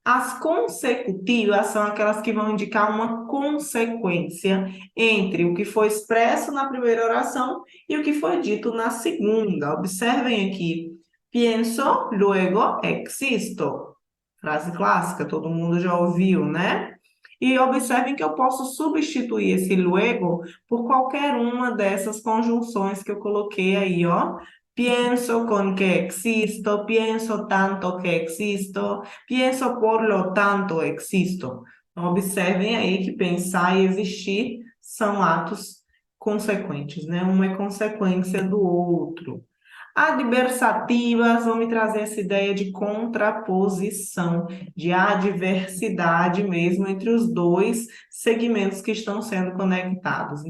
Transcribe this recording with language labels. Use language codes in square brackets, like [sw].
[pt] As consecutivas são aquelas que vão indicar uma consequência entre o que foi expresso na primeira oração e o que foi dito na segunda. Observem aqui. [es] Pienso, luego existo. [pt] Frase clássica, todo mundo já ouviu, né? E observem que eu posso substituir esse luego por qualquer uma dessas conjunções que eu coloquei aí, ó. [es] Pienso con que existo, pienso tanto que existo, pienso por lo tanto existo. [pt] Então, observem aí que pensar e existir são atos consequentes, né? Um é consequência do outro. Adversativas vão me trazer essa ideia de contraposição, de adversidade mesmo entre os dois segmentos que estão sendo conectados.